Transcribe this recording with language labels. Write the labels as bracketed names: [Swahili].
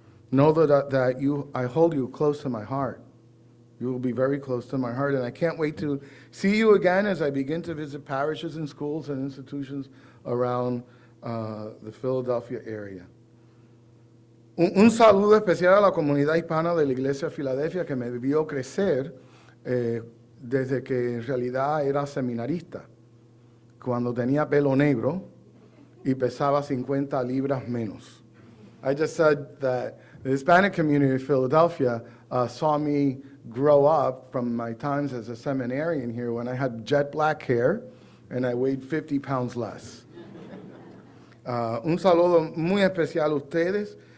[English] Know that I hold you close to my heart. You will be very close to my heart, and I can't wait to see you again as I begin to visit parishes and schools and institutions around the Philadelphia area. [Spanish] Un saludo especial a la comunidad hispana de la Iglesia de Filadelfia que me vio crecer desde que en realidad era seminarista, cuando tenía pelo negro y pesaba 50 libras menos. [English] I just said that the Hispanic community of Philadelphia saw me grow up from my times as a seminarian here when I had jet black hair and I weighed 50 pounds less. [Spanish] Un saludo muy especial a ustedes.